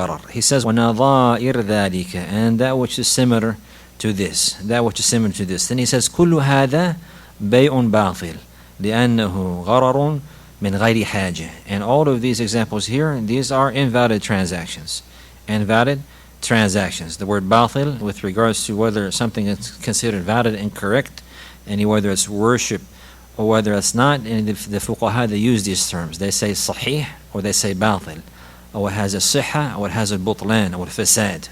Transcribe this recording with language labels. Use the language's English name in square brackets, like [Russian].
[English] He says, [Arabic] وَنَظَائِرْ ذَلِكَ, [English] and that which is similar to this. Then he says, [Arabic] كُلُّ هَذَا بَيْءٌ بَاطِلٌ لِأَنَّهُ غَرَرٌ مِنْ غَيْرِ حَاجَةٍ. [English] And all of these examples here, these are invalid transactions. The word batil, with regards to whether something is considered valid and correct, and whether it's worship or whether it's not, and the fuqaha, they use these terms. They say sahih or they say batil. Or it has a sihha, or it has a butlan, or fasad.